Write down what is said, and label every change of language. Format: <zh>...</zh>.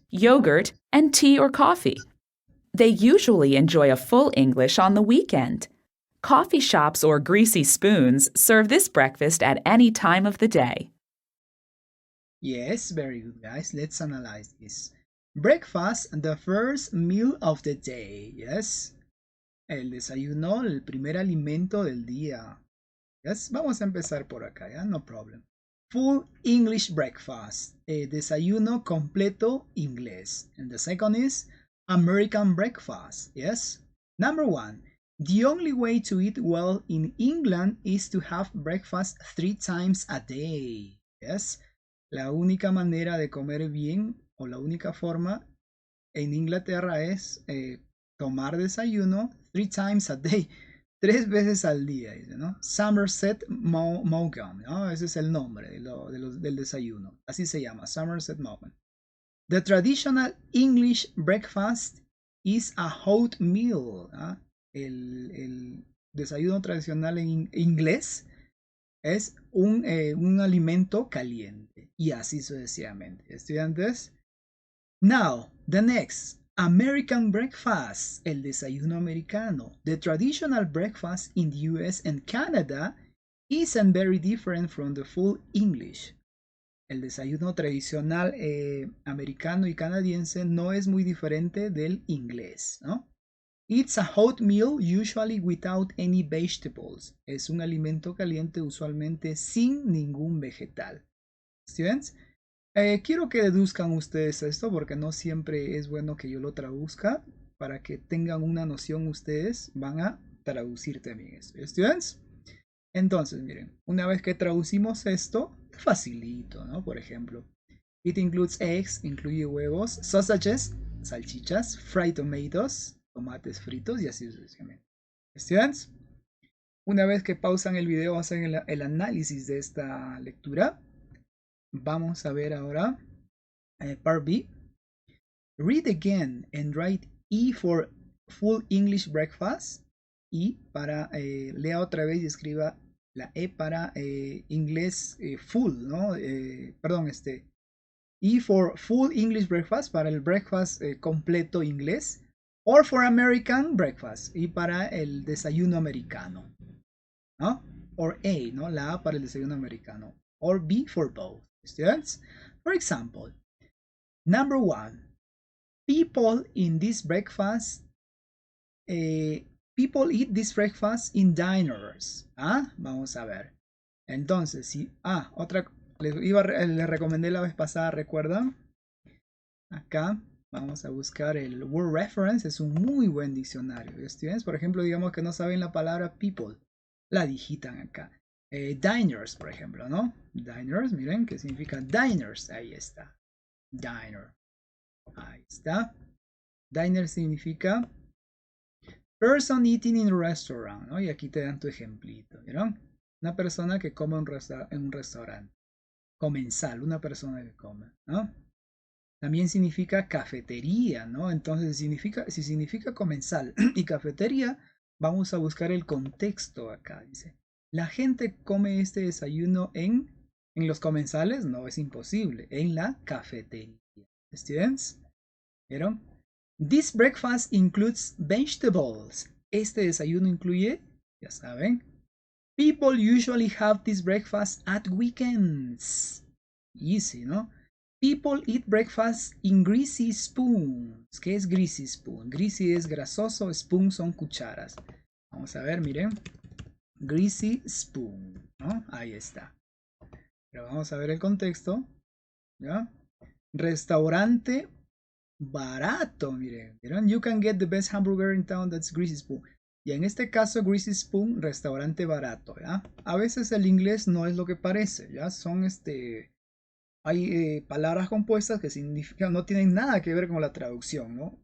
<en>yogurt, and tea or coffee. They usually enjoy a full English on the weekend. Coffee shops or greasy spoons serve this breakfast at any time of the day. Yes, very good, guys. Let's analyze this. Breakfast, the first meal of the day. Yes.</en> <es>El desayuno, el primer alimento del día. Yes. Vamos a empezar por acá, ¿ya?</es> <en>No problem. Full English breakfast.</en> <es>Desayuno completo inglés.</es> <en>And the second is American breakfast. Yes. Number 1. The only way to eat well in England is to have breakfast 3 times a day. Yes.</en> <es>La única manera de comer bien o la única forma en Inglaterra es tomar desayuno</es> <en>3 times a day,</en> <es>3 veces al día, dice, ¿no? Somerset Maugham, ¿no? Ese es el nombre del desayuno. Así se llama, Somerset Maugham.</es> <en>The traditional English breakfast is a hot meal.</en> <es>¿No? El desayuno tradicional en inglés es un alimento caliente y así sucesivamente. Estudiantes.</es> <en>Now, the next. American breakfast,</en> <es>el desayuno americano.</es> <en>The traditional breakfast in the US and Canada isn't very different from the full English.</en> <es>El desayuno tradicional americano y canadiense no es muy diferente del inglés, ¿no?</es> <en>It's a hot meal, usually without any vegetables.</en> <es>Es un alimento caliente usualmente sin ningún vegetal. ¿Students? Quiero que deduzcan ustedes esto porque no siempre es bueno que yo lo traduzca. Para que tengan una noción ustedes van a traducir también esto. ¿Students? Entonces, miren, una vez que traducimos esto, facilito, ¿no? Por ejemplo,</es> <en>it includes eggs,</en> <es>incluye huevos, sausages, salchichas,</es> <en>fried tomatoes,</en> <es>tomates fritos y así sucesivamente. ¿Students? Una vez que pausan el video, hacen el análisis de esta lectura. Vamos a ver ahora part B.</es> <en>Read again and write E for full English breakfast.</en> <es>Y para lea otra vez y escriba la E para inglés full, ¿no? Perdón,</es> <en>E for full English breakfast</en> <es>para el breakfast completo inglés.</es> <en>Or for American breakfast</en> <es>y para el desayuno americano, ¿no?</es> <en>Or A,</en> <es>¿no? La A para el desayuno americano.</es> <en>Or B for both. Students, for example, number 1, people in this breakfast, people eat this breakfast in diners.</en> <es>¿Ah? Vamos a ver. Entonces, si, otra, les recomendé la vez pasada, ¿recuerdan? Acá vamos a buscar el word reference, es un muy buen diccionario. Students, por ejemplo, digamos que no saben la palabra people, la digitan acá. Diners, por ejemplo, ¿no? Diners, miren, ¿qué significa diners? Ahí está. Diner. Ahí está. Diner significa</es> <en>person eating in a restaurant,</en> <es>¿no? Y aquí te dan tu ejemplito, ¿vieron? Una persona que come en un restaurante. Comensal, una persona que come, ¿no? También significa cafetería, ¿no? Entonces, si significa comensal y cafetería, vamos a buscar el contexto acá, dice. ¿La gente come este desayuno en los comensales? No, es imposible. En la cafetería. ¿Students? ¿Vieron?</es> <en>This breakfast includes vegetables.</en> <es>Este desayuno incluye, ya saben.</es> <en>People usually have this breakfast at weekends. Easy, ¿no? People eat breakfast in greasy spoons.</en> <es>¿Qué es greasy spoon? Greasy es grasoso, spoon son cucharas. Vamos a ver, miren. Greasy spoon, ¿no? Ahí está. Pero vamos a ver el contexto, ¿ya? Restaurante barato, miren. ¿Vieron?</es> <en>You can get the best hamburger in town, that's greasy spoon.</en> <es>Y en este caso, greasy spoon, restaurante barato, ¿ya? A veces el inglés no es lo que parece, ¿ya? Son hay palabras compuestas que significan, no tienen nada que ver con la traducción, ¿no?</es>